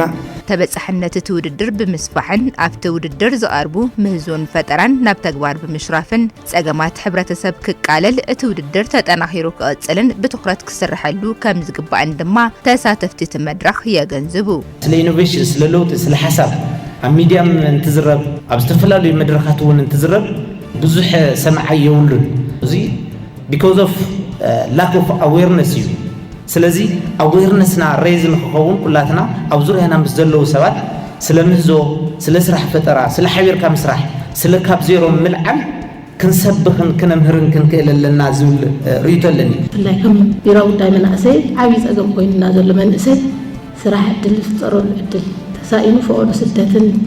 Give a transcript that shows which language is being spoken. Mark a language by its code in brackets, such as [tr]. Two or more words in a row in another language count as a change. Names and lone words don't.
[ti] ተበጻሕነት እቲ ውድድር ብምስፋሕን ኣብቲ ውድድር ዝቐርቡ ምህዞን ፈጠራን ናብ ተግባር ብምሽራፍን ጸገማት ሕብረተሰብ ክቃለል እቲ ውድድር ተጠናኺሩ ክቕጽልን ብትኹረት ክስርሐሉ ከም ዝግባእን ድማ ተሳተፍቲ እቲ መድረኽ የገንዝቡ። ስለ ኢኖቬሽን ስለ ለውጢ ስለ ሓሳብ ኣብ ሚድያም እንትዝረብ ኣብ ዝተፈላለዩ መድረኻት እውን እንትዝረብ ብዙሕ ሰምዓ የብሉን እዚ [en] because of lack of awareness [ti] እዩ። ስለዚ awarenessና ሬዝ ንክኸውን ኩላትና ኣብ ዙርያና ምስ ዘለዉ ሰባት ስለ ምህዞ ስለ ስራሕ ፈጠራ ስለ ሓቢርካ ምስራሕ ስለ ካብ ዜሮ ምልዓል ክንሰብኽን ክነምህርን ክንክእል ኣለና ዝብል ርእይቶ ኣለኒ። ብፍላይ ከም ቢሮ ጉዳይ መናእሰይ ዓብዪ ፀገም ኮይኑና ዘሎ መንእሰይ ስራሕ ዕድል ዝፍጠረሉ ዕድል ተሳኢኑ ፈቅዱ ስደትን